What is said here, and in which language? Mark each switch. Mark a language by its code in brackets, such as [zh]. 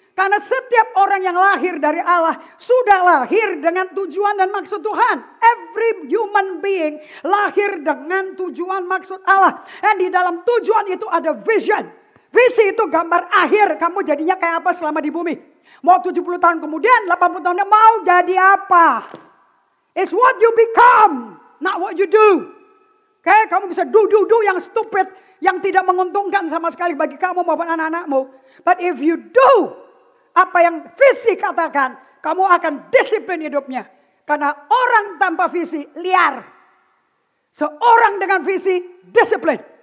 [id] Karena setiap orang yang lahir dari Allah sudah lahir dengan tujuan dan maksud Tuhan. [en] Every human being [id] lahir dengan tujuan maksud Allah. Dan di dalam tujuan itu ada vision. Visi itu gambar akhir kamu jadinya kayak apa selama di bumi. Mau 70 tahun kemudian, 80 tahun mau jadi apa? [en] It's what you become, not what you do. [id] Oke, kamu bisa do yang stupid, yang tidak menguntungkan sama sekali bagi kamu maupun anak-anakmu. [en] But if you do [id] apa yang visi katakan, kamu akan disiplin hidupnya. Karena orang tanpa visi liar. Seorang dengan visi disiplin.